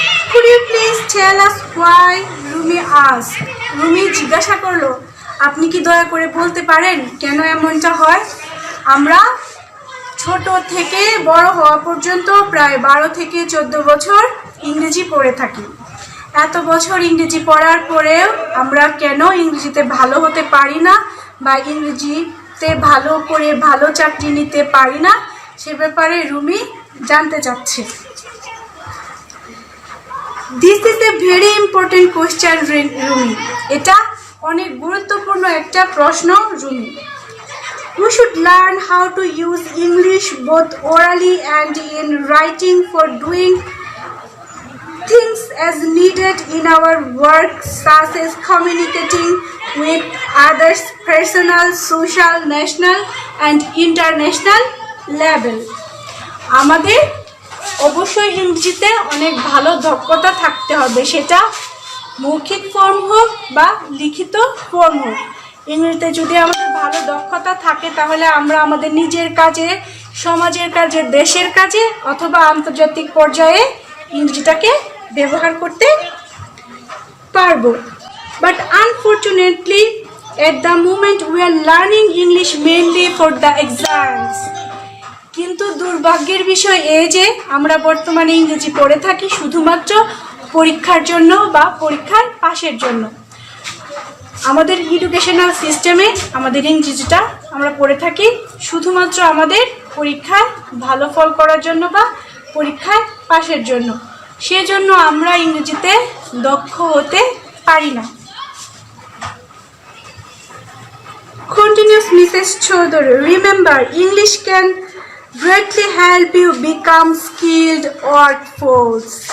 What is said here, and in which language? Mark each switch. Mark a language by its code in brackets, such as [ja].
[en] Could you please tell us why? Rumi asked. [bn] Rumi জিজ্ঞাসা করলো, আপনি কি দয়া করে বলতে পারেন কেন এমনটা হয়? আমরা ছোট থেকে বড় হওয়া পর্যন্ত প্রায় 12 থেকে 14 বছর ইংরেজি পড়ে থাকি, এত বছর ইংরেজি পড়ার পরেও আমরা কেন ইংরেজিতে ভালো হতে পারি না বা ইংরেজিতে ভালো করে ভালো চাকরি নিতে পারি না সে ব্যাপারে রুমি জানতে চাচ্ছে। [en] this is a very important question Rumi, [bn] এটা অনেক গুরুত্বপূর্ণ একটা প্রশ্ন Rumi. [en] We should learn how to use English both orally and in writing for doing things as needed in our work, such as communicating with others, personal, social, national and international level. [bn] আমাদের অবশ্যই ইংরেজিতে অনেক ভালো দক্ষতা থাকতে হবে, সেটা মৌখিক ফর্ম হোক বা লিখিত ফর্ম হোক। ইংরেজিতে যদি আমাদের ভালো দক্ষতা থাকে তাহলে আমরা আমাদের নিজের কাজে, সমাজের কাজে, দেশের কাজে অথবা আন্তর্জাতিক পর্যায়ে ইংরেজিটাকে ব্যবহার করতে পারবো। [en] But unfortunately at the moment we are learning English mainly for the exams. [bn] কিন্তু দুর্ভাগ্যের বিষয় এই যে আমরা বর্তমানে ইংরেজি পড়ে থাকি শুধুমাত্র পরীক্ষার জন্য বা পরীক্ষার পাশের জন্য। আমাদের এডুকেশনাল সিস্টেমে আমাদের ইংরেজিটা আমরা পড়ে থাকি শুধুমাত্র আমাদের পরীক্ষায় ভালো ফল করার জন্য বা পরীক্ষায় পাশের জন্য, সেজন্য আমরা ইংরেজিতে দক্ষ হতে পারি না। [en] Continues Mrs. Chaudhary, remember English can greatly help you become skilled workforce.